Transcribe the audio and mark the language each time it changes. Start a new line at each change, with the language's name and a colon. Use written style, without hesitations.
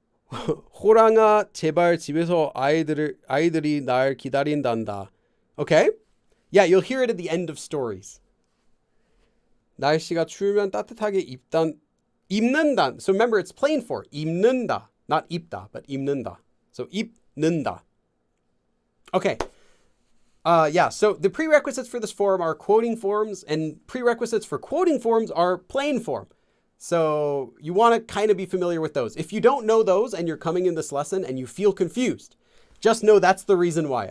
Korean: 호랑아 제발 집에서 아이들이 날 기다린단다.
English: Okay? Yeah, you'll hear it at the end of stories.
Korean: 날씨가 추우면 따뜻하게 입는다.
English: So remember, it's plain for 입는다, not 입다, but 입는다. So 입는다. Okay. Yeah, so the prerequisites for this form are quoting forms, and prerequisites for quoting forms are plain form. So you want to kind of be familiar with those. If you don't know those and you're coming in this lesson and you feel confused, just know that's the reason why.